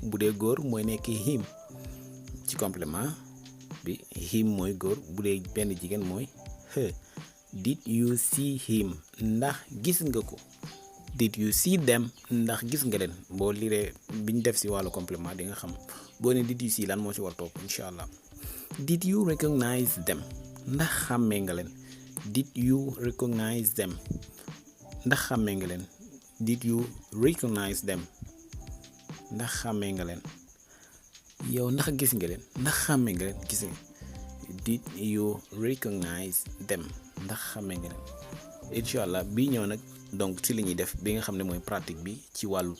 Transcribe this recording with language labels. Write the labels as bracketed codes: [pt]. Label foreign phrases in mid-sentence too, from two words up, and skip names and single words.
[wo] bu dee góor mooy nekk him ci complément bi him mooy góor bu dee benn jigéen mooy her [en] did you see him [wo] ndax gis nga ko [en] did you see [wo] them ndax gis nga leen boo liree biñ def ci wàllu complément di nga xam boo ne [en] did you see [wo] lan moo ci war topp [ar] incha allah [en] did you recognize them [wo] ndax xàmmee nga leen [en] did you recognize them [wo] ndax xàmmee nga leen [en] did you recognize them [wo] ndax xàmmee nga leen yow ndax gis nga leen ndax xàmmee nga leen gis nga [en] did you recognize them [wo] ndax xàmmee nga leen [ar] incha allah [wo] bii ñëw nag donc ci li ñuy def bi nga xam ne mooy pratique bi ci wàllu